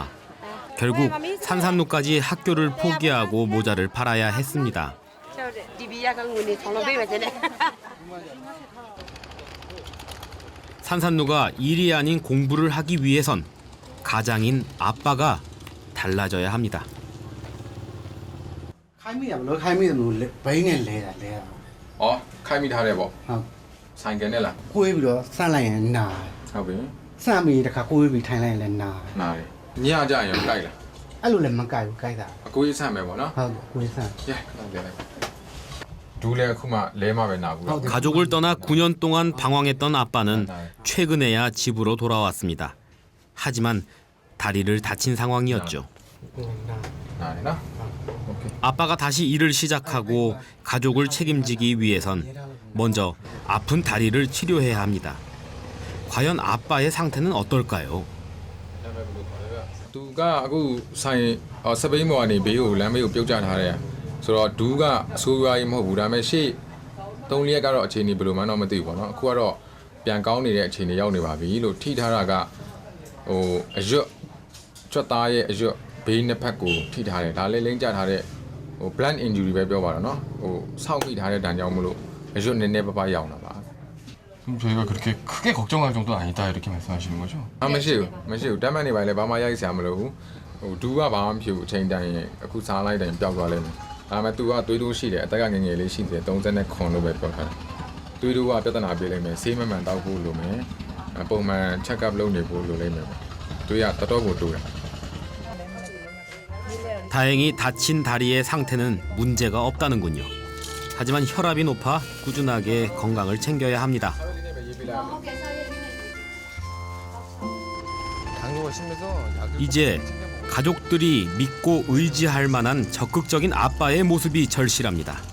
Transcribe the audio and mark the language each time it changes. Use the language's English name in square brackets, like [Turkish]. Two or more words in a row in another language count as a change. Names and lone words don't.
[Korean] 결국 산산누까지 학교를 포기하고 모자를 팔아야 했습니다. 산산누가 일이 아닌 공부를 하기 위해선 가장인 아빠가 달라져야 합니다. [Burmese] ခိုင်းမိရမလို့ခိုင်းမိတယ်လို့ဘိန်းနဲ့လဲတာလဲတာ อ๋อခိုင်းမိထားတယ်ပေါ့ ဟုတ် ဆိုင်ကယ်နဲ့လား ကိုွေးပြီးတော့ဆန့်လိုက်ရင်နာ ဟုတ်ပြီ ဆန့်ပြီးတခါကိုွေးပြီးထိုင်လိုက်ရင်လည်းနာ နားတယ်ညကြရင်ကြိုက်လား အဲ့လိုလည်းမကြိုက်ဘူးကြိုက်တာ အကိုကြီးဆန့်မယ်ပေါ့နော် ဟုတ်ကိုွေးဆန့် ရဲခဏပြန်လိုက်ဒူးလဲအခုမှလဲမှပဲနာဘူးလား [Korean] 가족을 떠나 9년 동안 방황했던 아빠는 최근에야 집으로 돌아왔습니다. 하지만 다리를 다친 상황이었죠. [Burmese] နားတယ်နော် [Korean] 아빠가 다시 일을 시작하고 가족을 책임지기 위해선 먼저 아픈 다리를 치료해야 합니다. 과연 아빠의 상태는 어떨까요? [Burmese] သူကအခုဆိုင်စပိန်ဘောကနေဘေးကိုလမ်းဘေးကိုပြုတ်ကျထားတယ်ဆိုတော့ဒူးကအဆိုးရွားကြီးမဟုတ်ဘူးဒါပေမဲ့ရှေ့3ရက်ကတော့အခြေအနေဘယ်လိုမှတော့မသိဘူးပေါ့နော်အခုကတော့ပြန်ကောင်းနေတဲ့အခြေအနေရောက်နေပါပြီလို့ထိထားတာကဟိုအရွတ်ကျွတ်သားရဲ့အရွတ်ဘေးနှစ်ဖက်ကိုထိထားတယ်ဒါလည်းလိမ့်ကျထားတဲ့ဟို [English] blunt injury [Burmese] ပဲပြောပါတော့နော်ဟိုဆောက်မိထားတဲ့ဒဏ်ကြောင့်မလို့အရွတ်နည်းနည်းပပရောက်လာပါ [Korean] 그럼 저희가 그렇게 크게 걱정할 정도는 아니다 이렇게 말씀하시는 거죠? [Burmese] မရှိဘူးတမ်းမှန်နေပါလေဘာမှရိုက်ဆရာမလိုဘူးဟိုဒူးကဘာမှမဖြစ်ဘူးအချိန်တိုင်းအခုစားလိုက်တိုင်းပျောက်သွားလိမ့်မယ်ဒါပေမဲ့ तू ကသွေးတိုးရှိတယ်အသက်ကငယ်ငယ်လေးရှိတယ်30ခွန်လို့ပဲပြောထားတယ်သွေးတိုးကပြဿနာပြေးလိမ့်မယ်ဆေးမမှန်တောက်ဖို့လိုမယ်ပုံမှန် [English] check up [Burmese] လုပ်နေဖို့လိုလိမ့်မယ်သွေးကတော်တော်ကိုတိုးတယ် [Korean] 다행히 다친 다리의 상태는 문제가 없다는군요. 하지만 혈압이 높아 꾸준하게 건강을 챙겨야 합니다. 당뇨가 심해서 약을 이제 가족들이 믿고 의지할 만한 적극적인 아빠의 모습이 절실합니다.